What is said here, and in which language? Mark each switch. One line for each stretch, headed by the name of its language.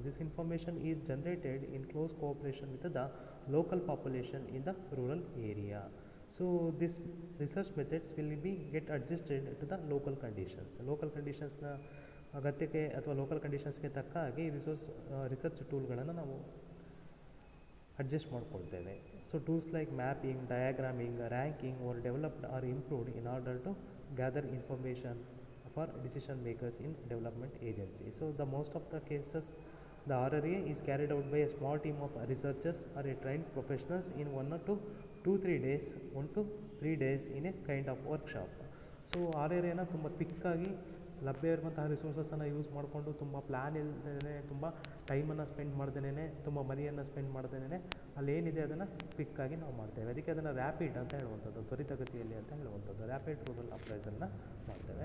English: This information is generated in close cooperation with the local population in the rural area. So this research methods will be get adjusted to the local conditions.
Kannada: Local ಕಂಡೀಷನ್ಸ್ನ ಅಗತ್ಯಕ್ಕೆ ಅಥವಾ local ಕಂಡೀಷನ್ಸ್ಗೆ ತಕ್ಕ ಹಾಗೆ research ಟೂಲ್ಗಳನ್ನು ನಾವು adjust ಮಾಡ್ಕೊಳ್ತೇವೆ. So
English: Tools like mapping, diagramming, ranking were developed or improved in order to gather information for decision makers in development agency. So the most of the cases the RRA is carried out by a small team of researchers or a trained professionals in 1 to 3 days in a kind of workshop.
Kannada: So RRAನ ತುಂಬ ಕ್ವಿಕ್ಕಾಗಿ ಲಭ್ಯ ಇರುವಂತಹ ರಿಸೋರ್ಸಸನ್ನು use ಮಾಡಿಕೊಂಡು ತುಂಬ plan ಇಲ್ಲದೇ, ತುಂಬ ಟೈಮನ್ನು spend ಮಾಡ್ದೇನೆ, ತುಂಬ ಮನಿಯನ್ನು ಸ್ಪೆಂಡ್ ಮಾಡ್ದೇನೆ ಅಲ್ಲೇನಿದೆ ಅದನ್ನು ಕ್ವಿಕ್ಕಾಗಿ ನಾವು ಮಾಡ್ತೇವೆ. ಅದಕ್ಕೆ ಅದನ್ನು ರ್ಯಾಪಿಡ್ ಅಂತ ಹೇಳುವಂಥದ್ದು, ತ್ವರಿತಗತಿಯಲ್ಲಿ ಅಂತ ಹೇಳುವಂಥದ್ದು. ರ್ಯಾಪಿಡ್ ರೂರಲ್ ಅಪ್ರೈಸಲ್ನ ಮಾಡ್ತೇವೆ.